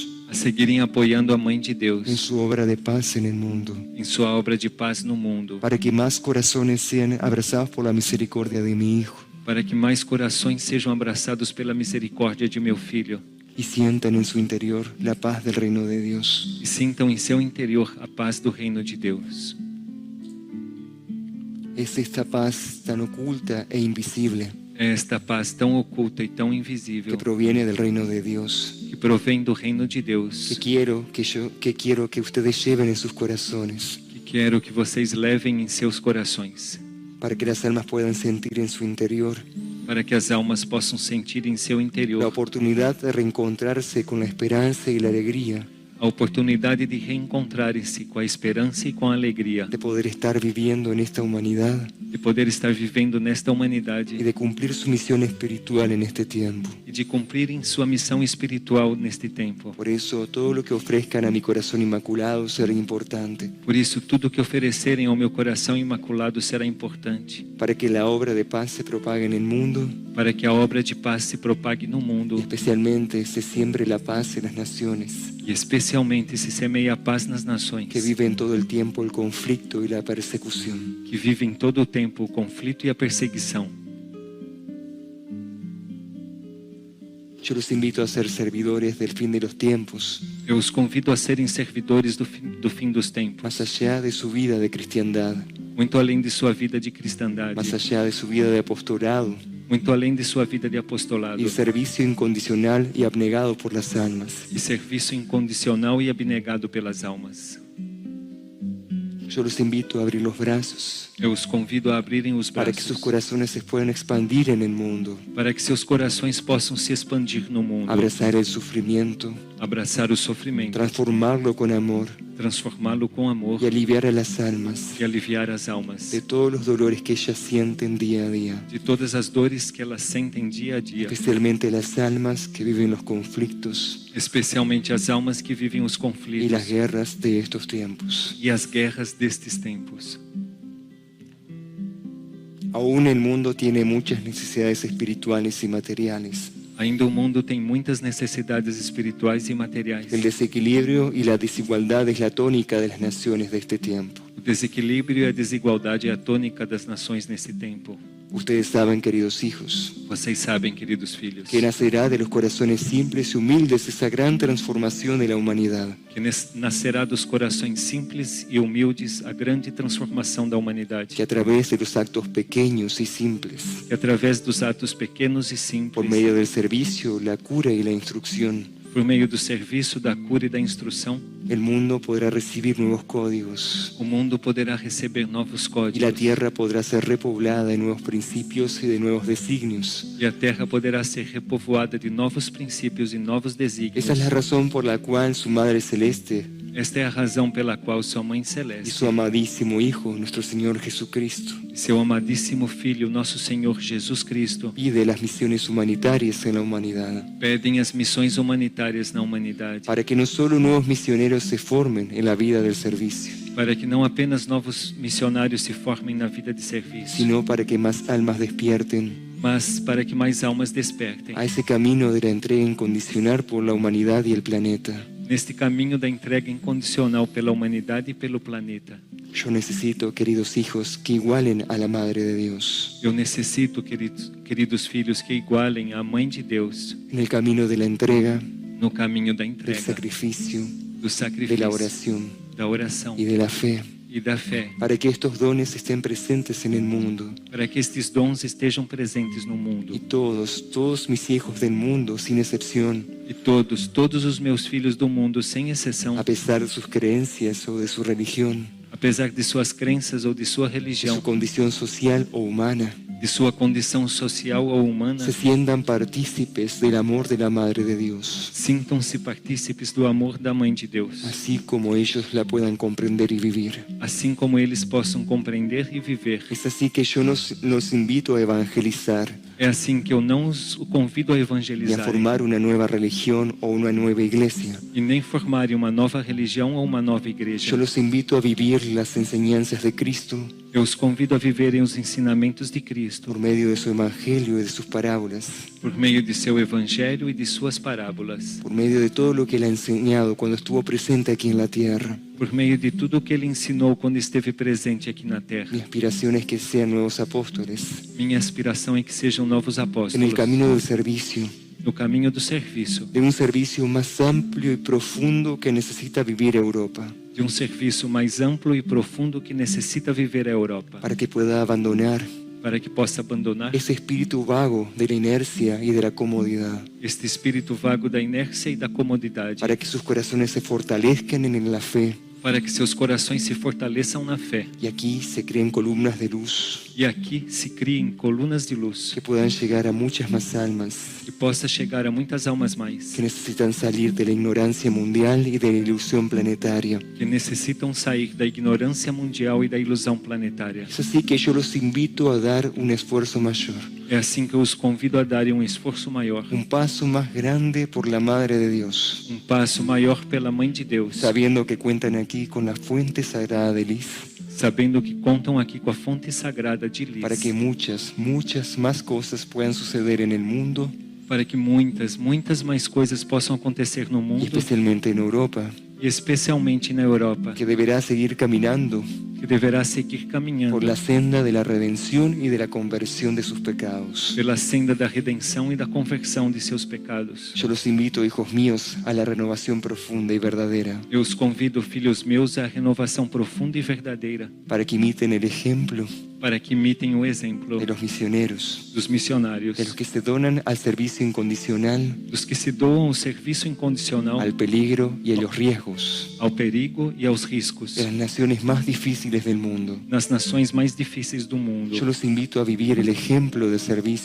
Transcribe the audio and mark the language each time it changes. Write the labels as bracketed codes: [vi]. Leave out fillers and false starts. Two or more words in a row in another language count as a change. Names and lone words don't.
[pt] a seguirem apoiando a Mãe de [es] en [pt] Deus [es] su obra de paz en el mundo, [pt] em sua obra de paz no mundo, [es] para que más corazones sean abrazados por la misericordia de mi Hijo [pt] para que mais corações sejam abraçados pela misericórdia de meu Filho [es] y sientan en su interior la paz del reino de Dios. [pt] e sintam em seu interior a paz do reino de Deus. [es] Es esta paz tan oculta e invisible [pt] É esta paz tão oculta e tão [es] que [pt] invisível [es] proviene del reino de Dios, [pt] que provém do reino de Deus, [es] que quiero que ustedes lleven en sus corazones, [pt] que quero que vocês levem em seus corações, [es] para que las almas puedan sentir en su interior [pt] para que as almas possam sentir em seu [es] la [pt] interior [es] oportunidad de reencontrarse con la esperanza y la alegría [pt] a oportunidade de reencontrarem-se com a esperança e com a alegria, [es] de poder estar viviendo en esta humanidad [pt] de poder estar vivendo nesta [es] y [pt] humanidade [es] de cumplir su misión espiritual en este tiempo. [pt] e de cumprirem sua missão espiritual neste tempo. [es] Por eso, todo lo que ofrezcan a mi corazón inmaculado será importante, [pt] Por isso, tudo que oferecerem ao meu coração imaculado será importante, [es] para que la obra de paz se propague en el mundo [pt] para que a obra de paz se propague no [es] y [pt] mundo [es] especialmente se siembre la paz en las naciones [pt] e especialmente se semeie a paz nas nações [es] que viven todo el tiempo el conflicto y la persecución. [pt] que vivem todo o tempo o conflito e a perseguição. [es] Yo los invito a ser servidores del fin de los tiempos, [pt] Eu os convido a serem servidores do fim dos tempos, [es] más allá de su vida de cristiandad, [pt] muito além de sua vida de cristandade, [es] más allá de su vida de apostolado [pt] muito além de sua vida de apostolado [es] y servicio incondicional y abnegado por las almas. [pt] e serviço incondicional e abnegado pelas almas. [es] Yo los invito a abrir los brazos [pt] Eu os convido a abrirem os [es] para que sus [pt] braços [es] corazones se puedan expandir en el mundo, [pt] para que seus corações possam se expandir no mundo, [es] abrazar el sufrimiento, [pt] abraçar o sofrimento, [es] transformarlo con amor [pt] transformá-lo com amor [es] y aliviar a las almas [pt] e aliviar as almas [es] de todos los dolores que ellas sienten día a día, [pt] de todas as dores que elas sentem dia a dia, [es] especialmente las almas que viven los conflictos [pt] especialmente as almas que vivem os [es] y [pt] conflitos [es] las guerras de estos tiempos. [pt] e as guerras destes tempos. [es] Aún el mundo tiene muchas necesidades espirituales y materiales. [pt] Ainda o mundo tem muitas necessidades espirituais e materiais. [es] El desequilibrio y la desigualdad es la tónica de las naciones de este tiempo. [pt] O desequilíbrio e a desigualdade é a tônica das nações nesse tempo. [es] Ustedes saben, queridos hijos, [pt] Vocês sabem, queridos filhos, [es] que nacerá de los corazones simples y humildes esa gran transformación de la humanidad. [pt] que nascerá dos corações simples e humildes a grande transformação da humanidade, [es] Que a través de los actos pequeños y simples, [pt] que através dos atos pequenos e [es] por [pt] simples, [es] medio del servicio, la cura y la instrucción, [pt] por meio do serviço, da cura e da instrução, [es] el mundo podrá recibir nuevos códigos [pt] o mundo poderá receber novos [es] y la [pt] códigos [es] tierra podrá ser repoblada de nuevos principios y de nuevos designios. [pt] e a terra poderá ser repovoada de novos princípios e novos desígnios. [es] Esa es la razón por la cual su Madre Celeste [pt] Esta é a razão pela qual sua Mãe [es] y [pt] Celeste [es] su amadísimo Hijo, nuestro Señor Jesucristo, [pt] e seu amadíssimo Filho, nosso Senhor Jesus Cristo, [es] pide las misiones humanitarias en la humanidad, [pt] pedem as missões humanitárias na humanidade, [es] para que no solo nuevos misioneros se formen en la vida del servicio, [pt] para que não apenas novos missionários se formem na vida de serviço, [es] sino para que más almas despierten [pt] mas para que mais almas despertem [es] a ese camino de la entrega incondicional por la humanidad y el planeta. [pt] neste caminho da entrega incondicional pela humanidade e pelo planeta. [es] Yo necesito, queridos hijos, que igualen a la Madre de Dios [pt] Eu necessito, queridos filhos, que igualem a Mãe de Deus [es] en el camino de la entrega, [pt] no caminho da [es] del [pt] entrega, [es] sacrificio, [pt] do [es] de [pt] sacrifício, [es] la oración [pt] da oração [es] y de la fe, [pt] e da fé, [es] para que estos dones estén presentes en el mundo. [pt] para que estes dons estejam presentes no mundo. [es] Y todos mis hijos del mundo, sin excepción, [pt] E todos os meus filhos do mundo, sem exceção, [es] a pesar de sus creencias o de su religión, [pt] apesar de suas crenças ou de sua [es] de [pt] religião, [es] su condición social o humana, [pt] de sua condição social ou humana, [es] se sientan partícipes del amor de la Madre de Dios, [pt] sintam-se partícipes do amor da Mãe de Deus, [es] así como ellos la puedan comprender y vivir. [pt] assim como eles possam compreender e viver. [es] Es así que yo los invito a evangelizar [pt] É assim que eu não os convido a [es] y a [pt] evangelizar [es] formar una nueva religión o una nueva iglesia. [pt] e nem formarem uma nova religião ou uma nova [es] Yo [pt] igreja. [es] los invito a vivir las enseñanzas de Cristo [pt] Eu os convido a viverem os ensinamentos de Cristo [es] por medio de su evangelio y de sus parábolas, [pt] por meio de seu evangelho e de suas parábolas, [es] por medio de todo lo que él ha enseñado cuando estuvo presente aquí en la tierra. [pt] por meio de tudo o que ele ensinou quando esteve presente aqui na terra. [es] Mi aspiración es que sean nuevos apóstoles [pt] Minha aspiração é que sejam novos [es] en el [pt] apóstolos [es] camino del servicio, [pt] no caminho do serviço, [es] de un servicio más amplio y profundo que necesita vivir Europa, [pt] de um serviço mais amplo e profundo que necessita viver a Europa, [es] para que pueda abandonar [pt] para que possa abandonar [es] ese espíritu vago de la inercia y de la comodidad, [pt] este espírito vago da inércia e da comodidade, [es] para que sus corazones se fortalezcan en la fe [pt] para que seus corações se fortaleçam na fé [es] y aquí se creen columnas de luz [pt] e aqui se criem colunas de luz [es] que puedan llegar a muchas más almas [pt] e possa chegar a muitas almas mais [es] que necesitan salir de la ignorancia mundial y de la ilusión planetaria. [pt] que necessitam sair da ignorância mundial e da ilusão planetária. [es] Es así que yo los invito a dar un esfuerzo mayor, [pt] É assim que eu os convido a darem um esforço maior, [es] un paso más grande por la Madre de Dios, [pt] um passo maior pela Mãe de Deus, [es] sabiendo que cuentan aquí con la fuente sagrada de Lis, [pt] sabendo que contam aqui com a fonte sagrada de Lis, [es] para que muchas más cosas puedan suceder en el mundo [pt] para que muitas mais coisas possam acontecer no [es] y [pt] mundo, [es] especialmente en Europa, [pt] e especialmente na Europa, [es] que deberá seguir caminando [pt] que deverá seguir caminhando [es] por la senda de la redención y de la conversión de sus pecados. [pt] pela senda da redenção e da conversão de seus pecados. [es] Yo los invito, hijos míos, a la renovación profunda y verdadera, [pt] Eu os convido, filhos meus, à renovação profunda e verdadeira, [es] para que imiten el ejemplo [pt] para que imitem o exemplo [es] de los misioneros, [pt] dos missionários, [es] de los que se donan al servicio incondicional, [pt] dos que se doam o serviço incondicional [es] al peligro y a los riesgos [pt] ao perigo e aos riscos [es] de las naciones más difíciles del mundo. [pt] nas nações mais difíceis do mundo. [es] Yo los invito a vivir el ejemplo de servicio